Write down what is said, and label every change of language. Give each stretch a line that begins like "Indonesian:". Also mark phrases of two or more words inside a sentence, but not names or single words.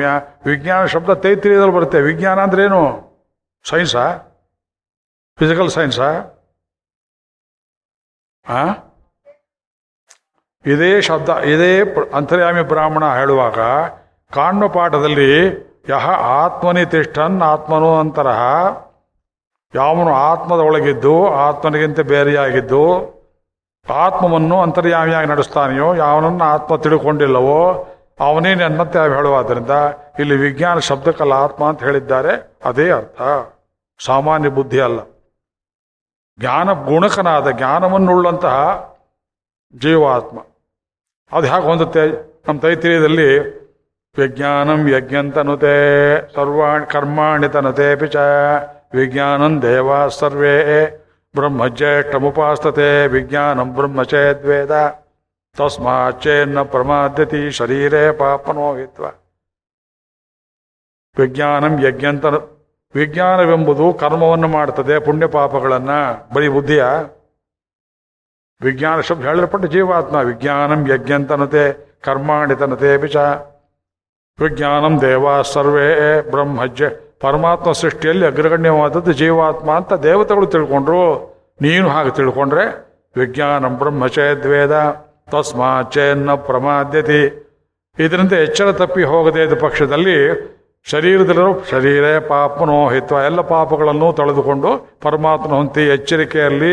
Kannada: ವಿಜ್ಞಾನ ಶಬ್ದ ತೈತ್ರಿಯದಲ್ಲಿ ಬರುತ್ತೆ. ವಿಜ್ಞಾನ ಅಂದ್ರೆ ಏನು? ಸೈನ್ಸಾ?
English: physical science?
Kannada: ಇದೇ ಶಬ್ದ, ಇದೇ ಅಂತರ್ಯಾಮಿ ಬ್ರಾಹ್ಮಣ ಹೇಳುವಾಗ ಕಾಣ್ವ ಪಾಠದಲ್ಲಿ
Sanskrit: ಯಹ ಆತ್ಮನಿ ತಿಷ್ಠನ್ ಆತ್ಮನೋ ಅಂತರಹ,
Kannada: ಯಾವನು ಆತ್ಮದ ಒಳಗಿದ್ದು ಆತ್ಮನಿಗಿಂತ ಬೇರೆಯಾಗಿದ್ದು ಆತ್ಮವನ್ನು ಅಂತರ್ಯಾಮಿಯಾಗಿ ನಡೆಸ್ತಾನೆಯೋ, ಯಾವನನ್ನು ಆತ್ಮ ತಿಳ್ಕೊಂಡಿಲ್ಲವೋ ಅವನೇ ನನ್ನಂತೆ ಹೇಳುವಾದ್ರಿಂದ ಇಲ್ಲಿ ವಿಜ್ಞಾನ ಶಬ್ದಕ್ಕಲ್ಲ ಆತ್ಮ ಅಂತ ಹೇಳಿದ್ದಾರೆ. ಅದೇ ಅರ್ಥ, ಸಾಮಾನ್ಯ ಬುದ್ಧಿ ಅಲ್ಲ. ಜ್ಞಾನ ಗುಣಕನಾದ ಜ್ಞಾನವನ್ನುಳ್ಳಂತಹ ಜೀವಾತ್ಮ ಅದು ಹೇಗೆ ಹೊಂದುತ್ತೆ?
Sanskrit: ನಮ್ಮ ತೈತ್ರಿಯದಲ್ಲಿ ವಿಜ್ಞಾನಂ ಯಜ್ಞಂತನುತೆ ಸರ್ವಾಣಿ ಕರ್ಮಾಣಿ ತನುತೆ ಪಿಚ ವಿಜ್ಞಾನಂ ದೇವ ಸರ್ವೇ ಬ್ರಹ್ಮಜ್ಯೇಷ್ಠಮುಪಾಸ್ತತೆ ವಿಜ್ಞಾನಂ ಬ್ರಹ್ಮಚೇದ್ವೇದ ತಸ್ಮಾಚ್ಚೇನ್ನ ಪ್ರಮಾದ್ಯತಿ ಶರೀರೇ ಪಾಪನೋಹಿತ್ವ. ವಿಜ್ಞಾನಂ ಯಜ್ಞಂತ,
Kannada: ವಿಜ್ಞಾನವೆಂಬುದು ಕರ್ಮವನ್ನು ಮಾಡ್ತದೆ, ಪುಣ್ಯ ಪಾಪಗಳನ್ನು. ಬರೀ ಬುದ್ಧಿಯ ವಿಜ್ಞಾನ ಶಬ್ದ ಹೇಳಲ್ಪಟ್ಟ ಜೀವಾತ್ಮ.
Sanskrit: ವಿಜ್ಞಾನಂ ಯಜ್ಞಂತನತೆ ಕರ್ಮಾಣಿ ತನತೆ ಬಿಚ ವಿಜ್ಞಾನಂ ದೇವ ಸರ್ವೇ ಬ್ರಹ್ಮಜ್ಯ.
Kannada: ಪರಮಾತ್ಮ ಸೃಷ್ಟಿಯಲ್ಲಿ ಅಗ್ರಗಣ್ಯವಾದದ್ದು ಜೀವಾತ್ಮ ಅಂತ ದೇವತೆಗಳು ತಿಳ್ಕೊಂಡ್ರು. ನೀನು ಹಾಗೆ ತಿಳ್ಕೊಂಡ್ರೆ
Sanskrit: ವಿಜ್ಞಾನಂ ಬ್ರಹ್ಮಚೇದ್ವೇದ ತಸ್ಮಾಚ್ಚೇನ್ನ ಪ್ರಮಾದ್ಯತಿ.
Kannada: ಇದರಿಂದ ಎಚ್ಚರ ತಪ್ಪಿ ಹೋಗದೇ ಇದ್ದ ಪಕ್ಷದಲ್ಲಿ ಶರೀರದಲ್ಲಿರೋ
Sanskrit: ಶರೀರೇ ಪಾಪನೋಹಿತ್ವ,
Kannada: ಎಲ್ಲ ಪಾಪಗಳನ್ನು ತೊಳೆದುಕೊಂಡು ಪರಮಾತ್ಮನ ಹೊಂತಿ ಎಚ್ಚರಿಕೆಯಲ್ಲಿ.